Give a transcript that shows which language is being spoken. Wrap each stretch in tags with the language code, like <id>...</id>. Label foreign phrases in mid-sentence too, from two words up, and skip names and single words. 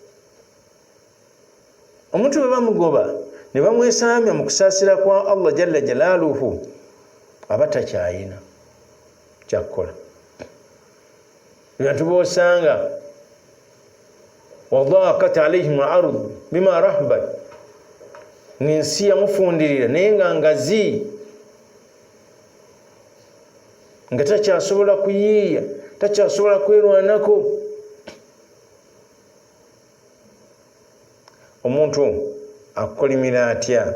<lg>Omuntu bwe bamugoba ne bamwesambya mu kusaasira kwa Allah</lg> <ar>جل جلاله,</ar> <lg>aba takyayina kyakukola. Abantu boosanga</lg> <ar>وضاقت عليهم الأرض بما رحبت,</ar> <lg>n'ensi yamufundirira naye nga ngazi, nga takyasobola kuyiiya, takyasobola kwerwanako. Omuntu akukolimira atya?</lg>